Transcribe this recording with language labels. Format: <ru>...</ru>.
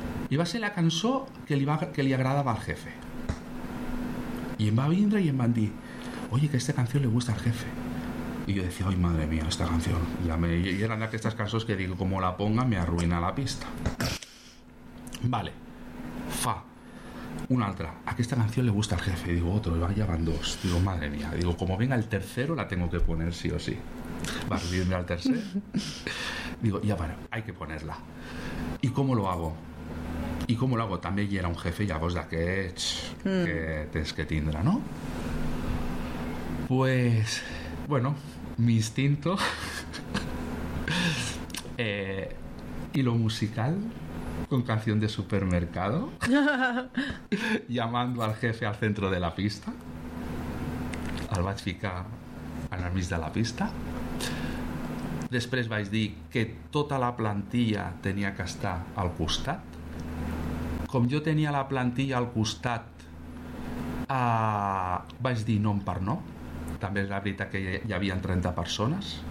<ca>I va ser la cançó que li agradava al jefe. I em va vindre i em van dir,</ca> <es>oye, que esta canción le gusta al jefe. Y yo decía, ay madre mía, esta canción. Y eran</es> <ca>aquestes cançons</ca> <es>que digo, como la ponga me arruina la pista.</es> <ca>Vale. Fa. Una altra, aquesta canció li gusta al jefe.</ca> <es>Digo, otro, ya van dos. Digo, madre mía, digo, como venga el tercero, la tengo que poner sí o sí. Va a subirme al tercer. Digo, ya bueno, hay que ponerla. ¿Y cómo lo hago? ¿Y cómo lo hago?</es> <ca>També hi era un jefe, ya vos d'aquests que tens que tindre, ¿no?</ca> <es>Pues, bueno, mi instinto y lo musical, con canción de supermercado, llamando al jefe al centro de la pista.</es> <ca>El vaig ficar en el mig de la pista. Després vaig dir que tota la plantilla tenia que estar al costat, com jo tenia la plantilla al costat, vaig dir nom per nom. També és la veritat que hi havia 30 persones.</ca>